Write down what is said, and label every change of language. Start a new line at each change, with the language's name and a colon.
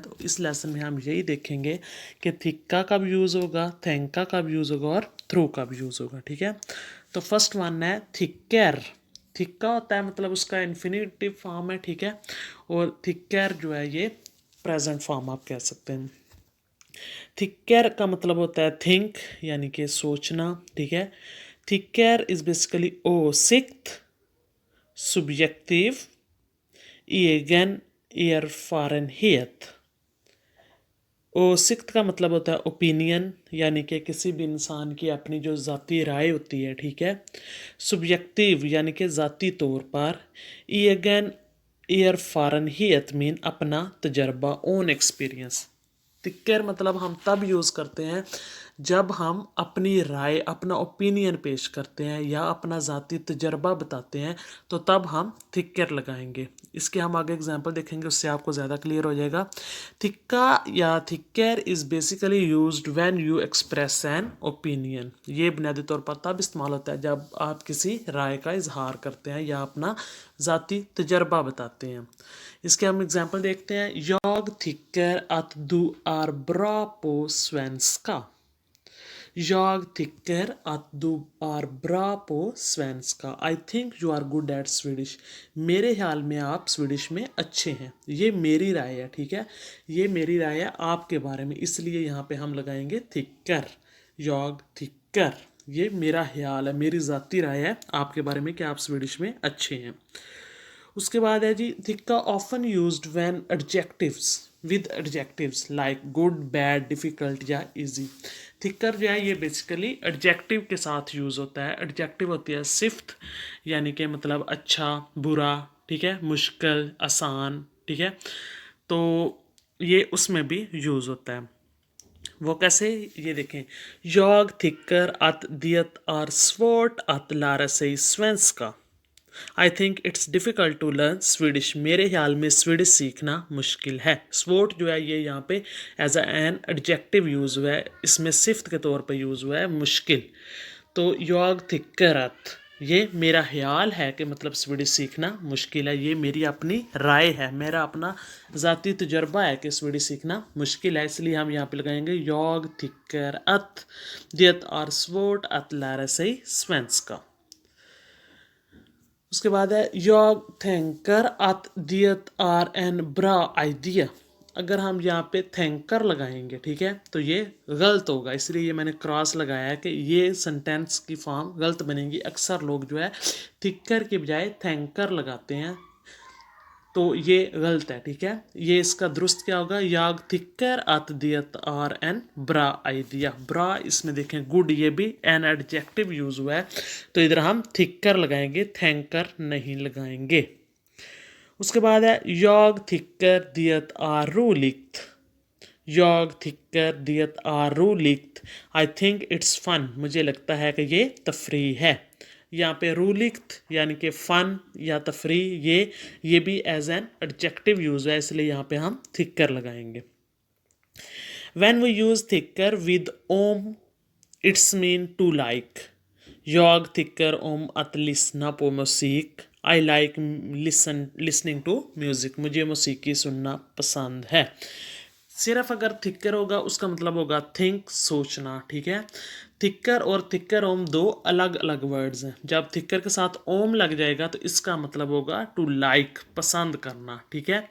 Hindi: तो इस लेसन में हम यही देखेंगे कि थिक्का कब यूज़ होगा, थैंका कब यूज़ होगा और थ्रू कब यूज़ होगा, ठीक है। तो फर्स्ट वन है थिक्कर। थिक्का होता है मतलब उसका इन्फिनिटिव फॉर्म है, ठीक है, और थिक्कर जो है ये प्रेजेंट फॉर्म आप कह सकते हैं। थिक्कर का मतलब होता है थिंक यानी कि सोचना, ठीक है।
English: थिक्कर is basically
Swedish: åsikt, subjektiv, egen erfarenhet।
Hindi: ओसिक्त का मतलब होता है ओपिनियन यानी कि किसी भी इंसान की अपनी जो ज़ाती राय होती है, ठीक है। सब्जेक्टिव यानी कि ज़ाती तौर पर। ईगन एयरफारनहियत मीन अपना तजर्बा, ओन एक्सपीरियंस। तिक्कर मतलब हम तब यूज़ करते हैं जब हम अपनी राय अपना ओपिनियन पेश करते हैं या अपना ज़ाती तजर्बा बताते हैं, तो तब हम थिक्कर लगाएंगे। इसके हम आगे एग्जांपल देखेंगे, उससे आपको ज़्यादा क्लियर हो जाएगा।
English: थिक्का या थिक्कर is basically used when you express an opinion.
Hindi: ये बुनियादी तौर पर तब इस्तेमाल होता है जब आप किसी राय का इजहार करते हैं या अपना ज़ाती तजर्बा बताते हैं। इसके हम एग्जांपल देखते हैं।
Swedish: Jag tycker att du är bra på svenska। Jag tycker att du är bra på svenska।
English: I think you are good at Swedish।
Hindi: मेरे ख्याल में आप स्वीडिश में अच्छे हैं। ये मेरी राय है, ठीक है, ये मेरी राय है आपके बारे में, इसलिए यहाँ पे हम लगाएंगे थिक्कर।
Swedish: Jag tycker
Hindi: ये मेरा ख्याल है, मेरी ज़ाती राय है आपके बारे में कि आप स्वीडिश में अच्छे हैं। उसके बाद है जी
English: थिक्का often used when adjectives with adjectives like good, bad, difficult या easy.
Hindi: थिक्कर जो है ये बेसिकली एडजेक्टिव के साथ यूज़ होता है। एडजेक्टिव होती है सिफ्त यानी कि मतलब अच्छा, बुरा, ठीक है, मुश्किल, आसान, ठीक है, तो ये उसमें भी यूज़ होता है। वो कैसे, ये देखें।
Swedish: Jag tycker att det är svårt att lära sig svenska।
English: I think it's difficult to learn Swedish.
Hindi: मेरे ख्याल में स्वीडिश सीखना मुश्किल है। स्वोट जो है ये यहाँ पे एज एन एडजेक्टिव यूज़ हुआ है, इसमें सिफ्त के तौर पे यूज़ हुआ है मुश्किल। तो
Swedish: योग थिक्करत ये मेरा ख्याल है कि मतलब स्वीडिश सीखना मुश्किल है, ये मेरी अपनी राय है, मेरा अपना ज़ाती तजर्बा है कि स्वीडिश सीखना मुश्किल है, इसलिए हम यहाँ पे लगाएंगे योग थिक्करत det är svårt att lära sig svenska।
Hindi: उसके बाद है
Swedish: jag tänker att det är en bra idea।
Hindi: अगर हम यहाँ पे थैंकर लगाएंगे, ठीक है, तो ये गलत होगा, इसलिए ये मैंने क्रॉस लगाया है कि ये सेंटेंस की फॉर्म गलत बनेगी। अक्सर लोग जो है थिक्कर के बजाय थैंकर लगाते हैं, तो ये गलत है, ठीक है। ये इसका दुरुस्त क्या होगा,
Swedish: याग थिक्कर at det är en bra idea।
Hindi: ब्रा इसमें देखें गुड, ये भी एन एडजेक्टिव यूज हुआ है, तो इधर हम थिक्कर लगाएंगे, थैंकर नहीं लगाएंगे। उसके बाद है
Swedish: jag tycker det är roligt। Jag tycker det är roligt।
English: I think it's fun.
Hindi: मुझे लगता है कि ये तफरी है। यहाँ पे रूलिक्ट यानी कि फ़न या तफरी, ये भी एज एन एडजेक्टिव यूज़ है, इसलिए यहाँ पे हम थिक्कर लगाएंगे।
English: When we use thicker with om, it's mean to like।
Swedish: Jag tycker om att lyssna på musik।
English: I like listening to music।
Hindi: मुझे मौसीकी सुनना पसंद है। सिर्फ अगर थिकर होगा उसका मतलब होगा थिंक, सोचना, ठीक है। थिकर और थिकर ओम दो अलग अलग वर्ड्स हैं। जब थिकर के साथ ओम लग जाएगा तो इसका मतलब होगा टू लाइक, पसंद करना, ठीक है।